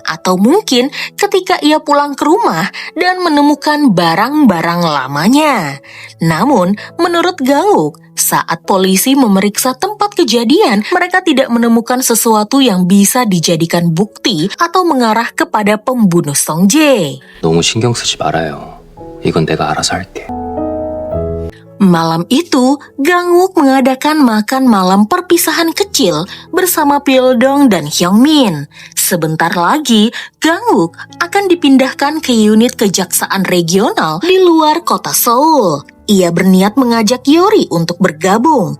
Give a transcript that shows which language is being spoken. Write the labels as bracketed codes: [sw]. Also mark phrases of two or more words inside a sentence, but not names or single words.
[id] Atau mungkin ketika ia pulang ke rumah dan menemukan barang-barang lamanya? Namun, menurut Gangwook, saat polisi memeriksa tempat kejadian, mereka tidak menemukan sesuatu yang bisa dijadikan bukti atau mengarah kepada pembunuh Songjae. [ko] 너무 신경 쓰지 말아요. 이건 내가 알아서 할게. [id] Malam itu, Gangwook mengadakan makan malam perpisahan kecil bersama Pildong dan Hyungmin. Sebentar lagi, Gangwook akan dipindahkan ke unit kejaksaan regional di luar kota Seoul. Ia berniat mengajak Yori untuk bergabung.